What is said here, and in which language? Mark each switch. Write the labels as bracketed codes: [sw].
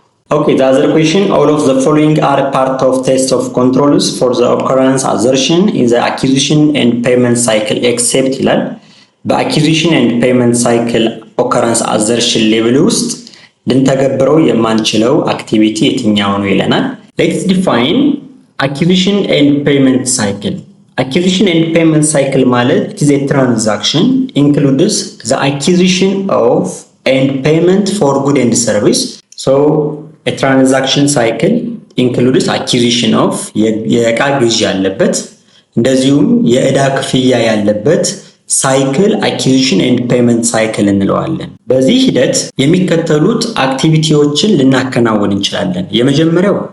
[en] Okay, the other question, all of the following are part of test of controls for the occurrence assertion in the acquisition and payment cycle except ይላል። [am] በአኪዚሽን and payment cycle occurrence assertion ሌቭል ውስጥ ልንተገብረው የማንችለው አክቲቪቲ የትኛው ነው ይለናል። [en] Let's define acquisition and payment cycle. Acquisition and payment cycle ማለት it is a transaction includes the acquisition of and payment for good and service. So a transaction cycle includes acquisition of [am] የዕቃ ግዢ ያለበት እንደዚሁም የዕዳ ክፍያ ያለበት ሳይክል acquisition and payment cycle እንለዋለን። በዚህ ሂደት የሚከተሉት አክቲቪቲዎችን ልናከናውን እንችላለን። የመጀመሪያው